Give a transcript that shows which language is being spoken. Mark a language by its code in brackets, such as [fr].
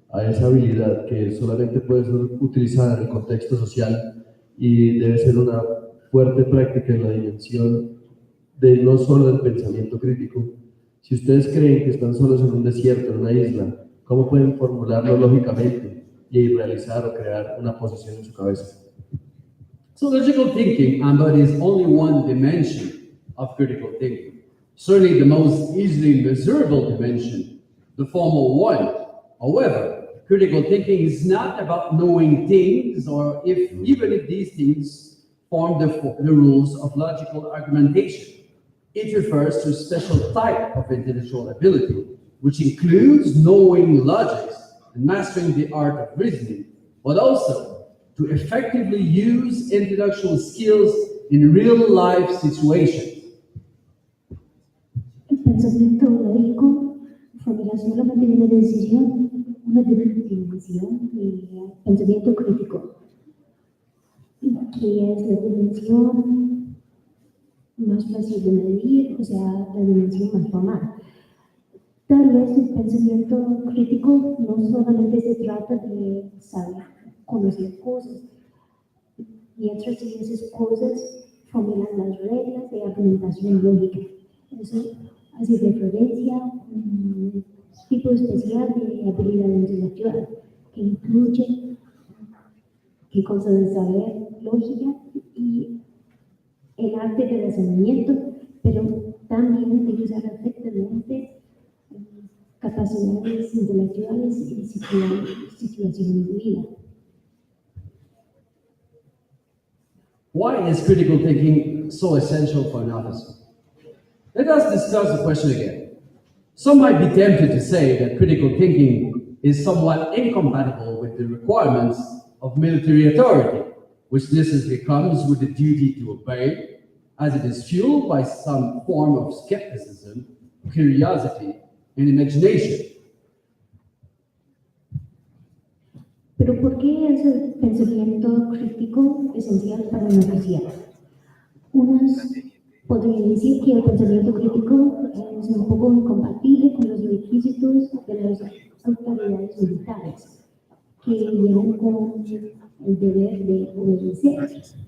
[es] a esa habilidad que solamente puede ser utilizada en el contexto social y debe ser una fuerte práctica en la dimensión de no solo del pensamiento crítico. Si ustedes creen que están solos en un desierto, en una isla, ¿cómo pueden formularlo lógicamente y realizar o crear una posición en su cabeza? [en] So logical thinking embodies only one dimension of critical thinking, certainly the most easily measurable dimension, the formal one. However, critical thinking is not about knowing things or even if these things form the rules of logical argumentation. It refers to a special type of intellectual ability, which includes knowing logics and mastering the art of reasoning, but also to effectively use intellectual skills in real-life situations. [es] El pensamiento lógico, formulación solamente de una decisión, una definición de pensamiento crítico, que es la dimensión más fácil de medir, o sea, la dimensión más formal. Tal vez el pensamiento crítico no solamente se trata de saber, conocer cosas, mientras esas cosas formulan las reglas de argumentación lógica. Eso hace referencia a un tipo especial de habilidad intelectual que incluye qué cosa de saber lógica y el arte de razonamiento, pero también de usar efectivamente capacidades intelectuales y situaciones de vida. [en] Why is critical thinking so essential for an officer? Let us discuss the question again. Some might be tempted to say that critical thinking is somewhat incompatible with the requirements of military authority, which necessarily comes with the duty to obey, as it is fueled by some form of skepticism, curiosity, and imagination. [es] Pero ¿por qué es el pensamiento crítico esencial para un oficial? Unos podrían decir que el pensamiento crítico es un poco incompatible con los requisitos de las autoridades militares, que vienen con el deber de obedecer.